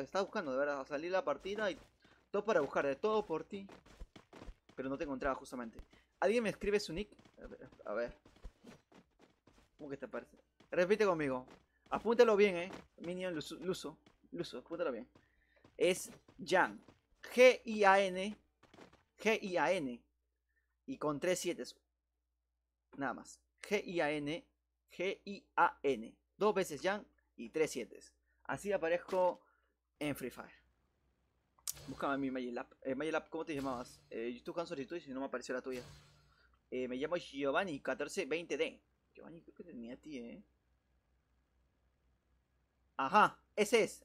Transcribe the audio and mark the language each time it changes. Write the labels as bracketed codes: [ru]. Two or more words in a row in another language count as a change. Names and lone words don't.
[es] Estaba buscando, de verdad, salir la partida y todo para buscar, de todo por ti. Pero no te encontraba justamente. ¿Alguien me escribe su nick? A ver. ¿Cómo que te parece? Repite conmigo. Apúntalo bien, Minion Luso, apúntalo bien. Es Jan. G-I-A-N. G-I-A-N. Y con 3 7. Nada más. G-I-A-N. G-I-A-N. 2 veces Jan y 3 7. Así aparezco en Free Fire. Búscame a mi Magilab. Magilab, ¿cómo te llamabas? Yo estoy buscando solicitudes y no me apareció la tuya. Me llamo Giovanni 1420D. Giovanni, creo que tenía a ti, Ajá, ese es.